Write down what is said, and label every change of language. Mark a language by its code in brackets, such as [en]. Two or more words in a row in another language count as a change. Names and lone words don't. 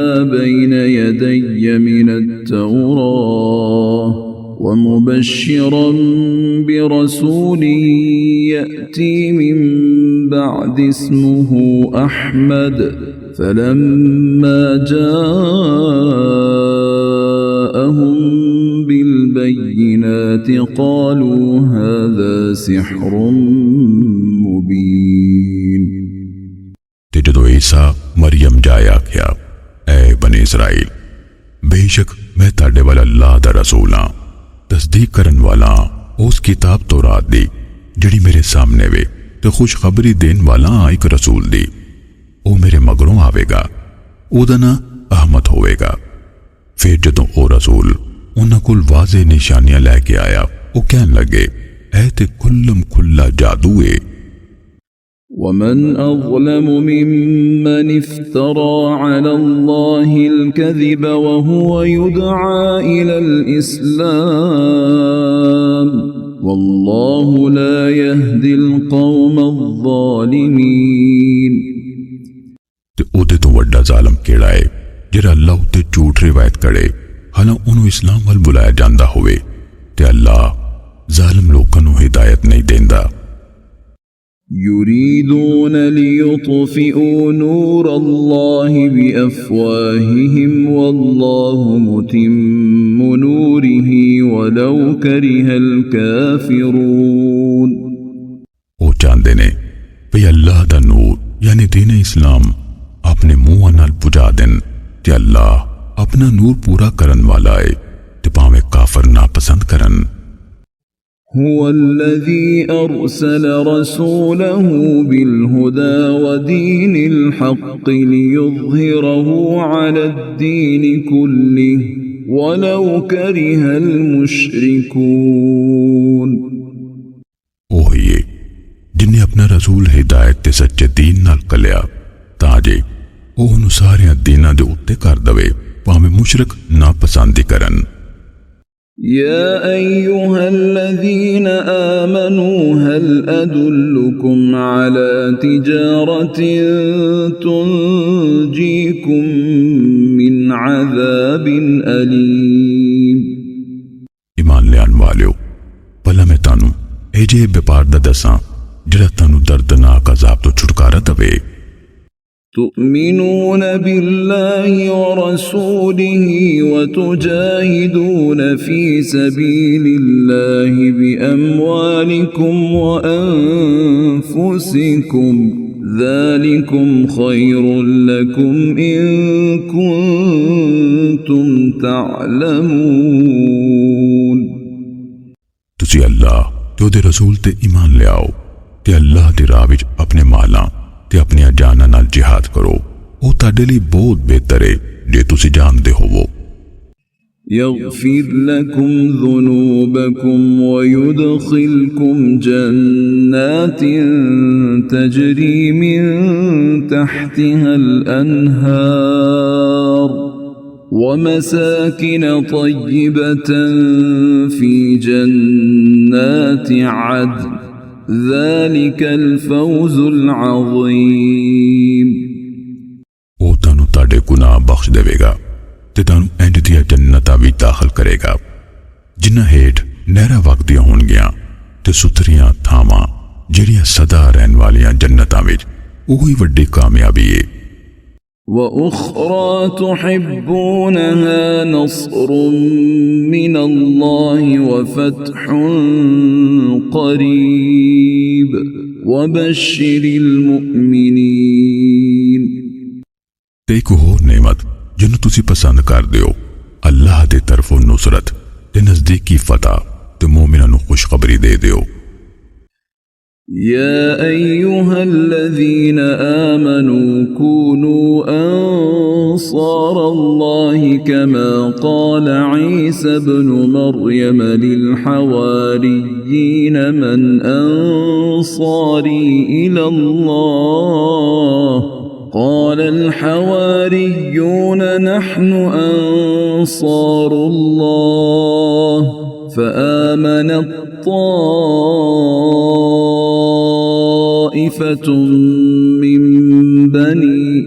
[ar] بَيْنَ يَدَيَّ مِنَ التَّوْرَاةِ وَمُبَشِّرًا بِرَسُولٍ يَأْتِي مِن بَعْدِ اسْمُهُ أَحْمَدُ فَلَمَّا جَاءَهُم بِالْبَيِّنَاتِ قَالُوا هَذَا سِحْرٌ مُبِينٌ। [pa] ਤੇ ਜਦੋਂ ਈਸਾ ਮਰੀਮ ਜਾਇਆ ਆਖਿਆ ਐ ਬਨੀ ਇਸਰਾਈਲ ਬੇਸ਼ੱਕ ਮੈਂ ਤੁਹਾਡੇ ਵੱਲ ਅੱਲਾਹ ਦਾ ਰਸੂਲ ਹਾਂ ਤਸਦੀਕ ਕਰਨ ਵਾਲਾ ਉਸ ਕਿਤਾਬ ਤੌਰਾਤ ਦੀ ਜਿਹੜੀ ਮੇਰੇ ਸਾਹਮਣੇ ਵੇ ਤੇ ਖੁਸ਼ਖਬਰੀ ਦੇਣ ਵਾਲਾ ਇੱਕ ਰਸੂਲ ਦੀ। ਉਹ ਮੇਰੇ ਮਗਰੋਂ ਆਵੇਗਾ ਉਹਦਾ ਨਾਂ ਅਹਿਮਦ ਹੋਵੇਗਾ। ਫਿਰ ਜਦੋਂ ਉਹ ਰਸੂਲ ਉਹਨਾਂ ਕੋਲ ਵਾਜ਼ੇ ਨਿਸ਼ਾਨੀਆਂ ਲੈ ਕੇ ਆਇਆ ਉਹ ਕਹਿਣ ਲੱਗੇ ਇਹ ਤੇ ਖੁੱਲਮ ਖੁੱਲਾ ਜਾਦੂ ਏ। [ar] ومن أظلم ممن افترى على الله الكذب وهو يدعى إلى الإسلام والله لا يهدي القوم الظالمين। [pa] ਤੇ ਉਹਦੇ ਤੋਂ ਵੱਡਾ ਜ਼ਾਲਮ ਕਿਹੜਾ ਹੈ ਜਿਹੜਾ ਅੱਲਾਹ ਉੱਤੇ ਝੂਠ ਰਿਵਾਇਤ ਕਰੇ ਹਾਲਾਂ ਉਹਨੂੰ ਇਸਲਾਮ ਵੱਲ ਬੁਲਾਇਆ ਜਾਂਦਾ ਹੋਵੇ ਤੇ ਅੱਲਾਹ ਜ਼ਾਲਮ ਲੋਕਾਂ ਨੂੰ ਹਿਦਾਇਤ ਨਹੀਂ ਦਿੰਦਾ। [ar] يريدون ليطفئوا نور الله بأفواههم والله متم نوره ولو كره الكافرون। [pa] ਉਹ ਚਾਹੁੰਦੇ ਨੇ ਵੀ ਅੱਲਾਹ ਦਾ ਨੂਰ ਯਾਨੀ ਦੀਨ ਇਸਲਾਮ ਆਪਣੇ ਮੂੰਹਾਂ ਨਾਲ ਬੁਝਾ ਦੇਣ ਤੇ ਅੱਲਾਹ ਆਪਣਾ ਨੂਰ ਪੂਰਾ ਕਰਨ ਵਾਲਾ ਹੈ ਤੇ ਭਾਵੇਂ ਕਾਫਰ ਨਾ ਪਸੰਦ ਕਰਨ। [ar] هو الذي أرسل رسوله بالهدى ودين الحق ليظهره على الدين كله ولو كره المشركون। [pa] ਉਹੀ ਹੈ ਜਿਨਨੇ ਆਪਣਾ ਰਸੂਲ ਹਿਦਾਇਤ ਤੇ ਸੱਚੇ ਦੀਨ ਨਾਲ ਕਲਿਆ ਤਾਂ ਜੇ ਉਹ ਉਹਨੂੰ ਸਾਰਿਆਂ ਦੀਨਾਂ ਦੇ ਉੱਤੇ ਕਰ ਦਵੇ ਭਾਵੇਂ ਮੁਸ਼ਰਕ ਨਾ ਪਸੰਦ ਕਰਨ। [ar] يا أيها الذين آمنوا هل أدلكم على تجارة تنجيكم من عذاب أليم [pa] ਈਮਾਨ ਲਿਆਣ ਵਾਲਿਓ ਭਲਾ ਮੈਂ ਤਾਨੂੰ ਏਜੇ ਵਪਾਰ ਦਾ ਦੱਸਾਂ ਜਿਹੜਾ ਤਾਨੂੰ ਦਰਦਨਾਕ ਅਜ਼ਾਬ ਤੋਂ ਛੁਟਕਾਰਾ ਦਵੇ। [ar] تؤمنون بالله ورسوله وتجاهدون في سبيل الله بأموالكم وأنفسكم ذلكم خير لكم إن كنتم تعلمون [pa] ਤੁਸੀਂ ਅੱਲਾਹ ਤੇ ਓਦੇ ਰਸੂਲ ਤੇ ਈਮਾਨ ਲਿਆਓ ਤੇ ਅੱਲਾਹ ਦੀ ਰਾਹ ਵਿੱਚ ਆਪਣੇ ਮਾਲਾਂ ਤੇ ਆਪਣੀ ਜਾਨਾਂ ਨਾਲ ਜਿਹਾਦ ਕਰੋ। ਓ ਤੁਹਾਡੇ ਲਈ ਬਹੁਤ ਬਿਹਤਰ ਹੈ ਜੇ ਤੁਸੀਂ ਜਾਣਦੇ ਹੋਵੋ। [ar] يغفر لكم ذنوبكم ويدخلكم جنات تجري من تحتها الأنهار ومساكن طيبة في جنات عدن ذلك الفوز العظيم [pa] ਓ ਤਾਨੂੰ ਤਾਡੇ ਗੁਨਾਹ ਬਖ਼ਸ਼ ਦੇਵੇਗਾ ਤੇ ਤਾਨੂੰ ਇੰਜ ਦੀਆਂ ਜੰਨਤਾਂ ਭੀ ਦਾਖ਼ਲ ਕਰੇਗਾ ਜਿਨ੍ਹਾਂ ਹੇਠ ਨਹਿਰਾਂ ਵਗਦੀਆਂ ਹੋਣਗੀਆਂ ਤੇ ਸੁਥਰੀਆਂ ਥਾਵਾਂ ਜਿਹੜੀਆਂ ਸਦਾ ਰਹਿਣ ਵਾਲੀਆਂ ਜੰਨਤਾਂ ਵਿੱਚ ਓਹੀ ਵੱਡੀ ਕਾਮਯਾਬੀ ਹੈ। [ar] وأخرى تحبونها نصر من الله وفتح قريب وبشر المؤمنين [pa] ਤੇ ਇੱਕ ਹੋਰ ਨੇਮਤ ਜਿਨ੍ਹੂੰ ਤੁਸੀਂ ਪਸੰਦ ਕਰ ਦਿਓ ਅੱਲਾਹ ਦੇ ਤਰਫ਼ੋਂ ਨੁਸਰਤ ਤੇ ਨਜ਼ਦੀਕੀ ਫ਼ਤਹ ਤੇ ਮੋਮਿਨਾਂ ਨੂੰ ਖ਼ੁਸ਼ਖ਼ਬਰੀ ਦੇ ਦਿਓ। [ar] يا أيها الذين آمنوا كونوا أنصار الله كما قال عيسى بن مريم للحواريين من أنصاري إلى الله قال الحواريون نحن أنصار الله فآمنت طائفة من بني